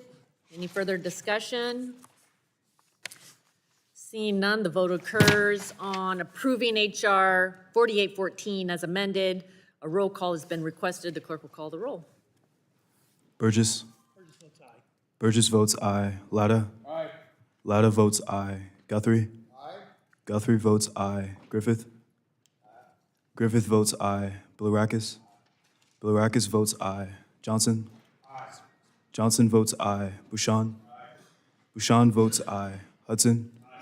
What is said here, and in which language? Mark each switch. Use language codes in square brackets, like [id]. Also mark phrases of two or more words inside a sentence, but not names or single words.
[en] Any further discussion? Seeing none, the vote occurs on approving HR 4814 as amended. A roll call has been requested. The clerk will call the roll. Burgess. Burgess votes aye. Latta. Aye. Latta votes aye. Guthrie. Aye. Guthrie votes aye. Griffith. Griffith votes aye. Bilirakis. Bilirakis votes aye. Johnson. Aye. Johnson votes aye. Bouchon. Aye. Bouchon votes aye. Hudson. Aye.